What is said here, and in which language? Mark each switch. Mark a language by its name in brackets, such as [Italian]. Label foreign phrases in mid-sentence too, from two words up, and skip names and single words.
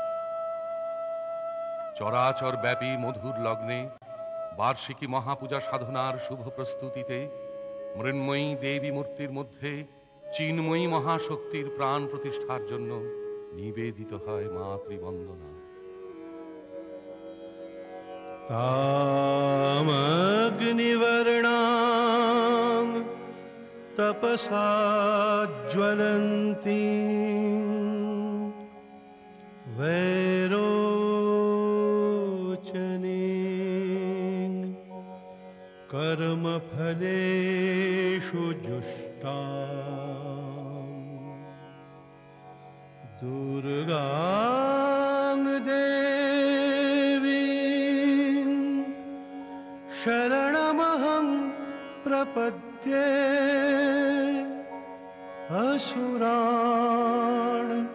[Bangla] চরাচর ব্যাপী মধুর লগ্নে বার্ষিকী মহাপূজা সাধনার শুভ প্রস্তুতিতে মৃন্ময়ী দেবী মূর্তির মধ্যে চিন্ময়ী মহাশক্তির প্রাণ প্রতিষ্ঠার জন্য নিবেদিত হয় মাতৃবন্দনা। [Sanskrit] तामग्निवर्णां तपसा ज्वलन्तीं वैरोचनीं कर्मफलेषु जुष्टां दुर्गां देवीं शरणमहं प्रपद्ये असुरान्